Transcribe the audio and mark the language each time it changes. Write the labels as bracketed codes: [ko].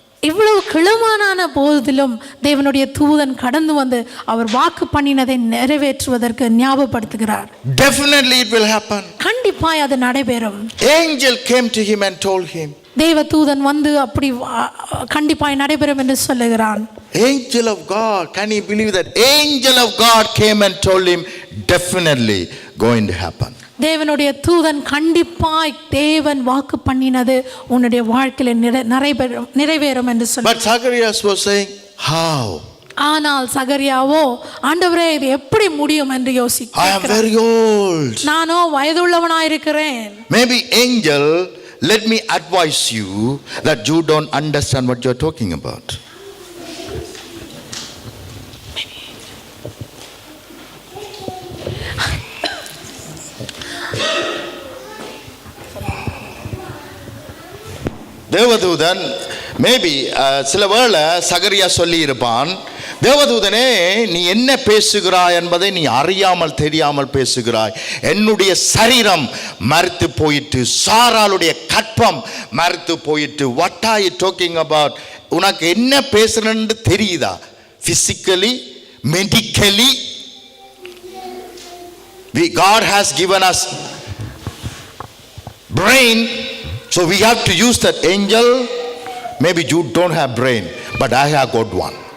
[ta] இவ்வளவு கிழவனான போதிலும் தேவனுடைய தூதன் கடந்து வந்து அவர் வாக்கு பண்ணினதை நிறைவேற்றுவதற்கு ஞாபகப்படுத்துகிறார். [en] Definitely it will happen. [ta] கண்டிப்பாய் அது நடைபெறும். [en] Angel came to him and told him. [ta] தேவ தூதன் வந்து அப்படி கண்டிப்பாய் நடைபெறும் என்று சொல்லுகிறான். [en] Angel of God, can you believe that? Angel of God came and told him definitely going to happen. [ta] தேவனுடைய தூதன் கண்டிப்பாய் தேவன் வாக்கு பண்ணினது உன்னுடைய வாழ்க்கையில நிறைவேறும் என்று சொன்னார். [en] But Zacharias was saying, how? [ta] ஆனால் சகரியாவோ, ஆண்டவரே இது எப்படி முடியும் என்று யோசிக்கிறார். [en] I am very old. [ta] நானோ வயதுள்ளவனாய் இருக்கிறேன். [en] Maybe angel, let me advise you that you don't understand what you are talking about. [ta] தேவதூதன் மேபி சில வேளை சகரியா சொல்லி இருப்பான், தேவதூதனே நீ என்ன பேசுகிறாய் என்பதை நீ அறியாமல் தெரியாமல் பேசுகிறாய். என்னுடைய சரீரம் மரித்து போயிட்டு, சாராளுடைய கற்பம் மரித்து போயிட்டு. [en] What are you talking about? [ta] உனக்கு என்ன பேசுறன்னு தெரியுதா? [en] Physically, medically God has given us brain, so we have to use that. Angel, maybe you don't have brain, but I have got one.